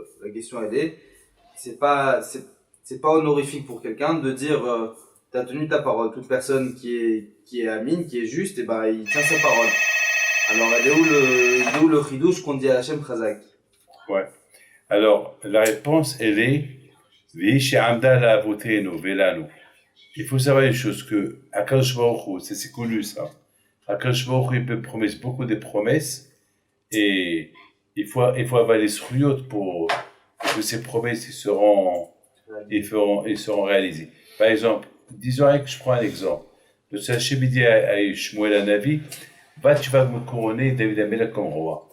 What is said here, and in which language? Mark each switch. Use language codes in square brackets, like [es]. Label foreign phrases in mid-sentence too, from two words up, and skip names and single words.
[fr] La question elle est, c'est pas honorifique pour quelqu'un de dire t'as tenu ta parole. Toute personne qui est amine, qui est juste, et ben il tient sa parole. Alors elle est où le chidouche qu'on dit à Hachem Chazak? Ouais. Alors la réponse elle est [he] והיא שעמדה לאבותינו ולנו. [fr] Il faut savoir une chose que [he] הקדוש ברוך הוא, [fr] c'est connu ça. [he] הקדוש ברוך הוא [fr] il peut promettre beaucoup de promesses. Et il faut avoir les srouillottes pour que ces promesses seront réalisées. Par exemple, disons que je prends un exemple. Le Hachem dit à Shmuel Hanavi, tu vas me couronner David HaMelech comme roi.